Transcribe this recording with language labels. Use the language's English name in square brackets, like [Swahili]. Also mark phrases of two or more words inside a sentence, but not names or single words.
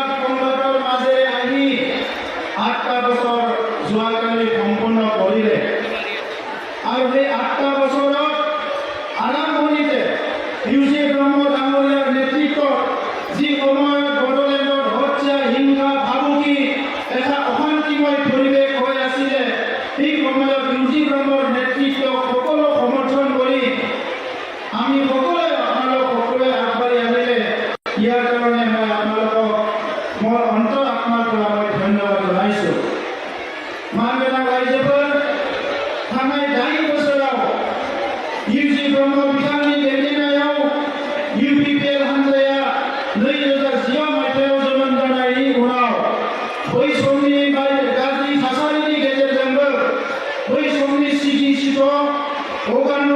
[Assamese] সংঘাতৰ মাজেৰে আহি 8টা বছৰ যোৱাকালি সম্পূৰ্ণ কৰিলে আৰু সেই 8টা বছৰত আৰম্ভণিতে ইউচি ব্ৰহ্ম ডাঙৰীয়াৰ নেতৃত্বত যি সময়ত বড়োলেণ্ডত হত্যা, হিংসা, ভাবুকি, এটা অশান্তিময় পৰিৱেশ হৈ আছিলে, সেই সময়ত ইউচি ব্ৰহ্মৰ নেতৃত্বক সকলো সমৰ্থন কৰি আমি সকলোৱে আপোনালোক সকলোৱে আগবাঢ়ি আহিলে। ইয়াৰ কাৰণে মই আপোনালোকক মোৰ অন্তৰ আত্মাৰ পৰা মই ধন্যবাদ জনাইছোঁ। মাননীয় ৰাইজেবোৰ [Bodo] थांनाय 10 बोसोराव इउसि ब्रह्म बिथांनि दैदेननायाव UPPL हानजाया 2010 मायथाइयाव जोनोम जानायनि उनाव बै समनि गाज्रि थासारिनि गेजेरजोंबो बै समनि सिगिसित अगान्य